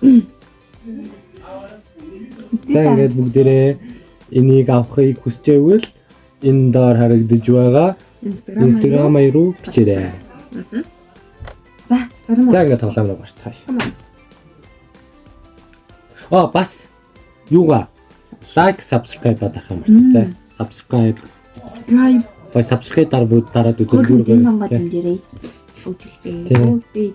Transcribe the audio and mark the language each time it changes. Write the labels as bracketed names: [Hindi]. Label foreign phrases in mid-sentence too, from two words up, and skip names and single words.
[Mongolian] За ингээд бүгдээрээ энийг авахыг хүсэж байвал энэ доор харагдаж байгаа Instagram-аар руу бичээрэй. За ингээд тоглоом руу гарцгаая. Бас юугаа [English] like, subscribe [Mongolian] badах юм байна. Subscribe. Бай subscribe дараад үзүүлээрэй. өвдөлтэй. Тийм. Би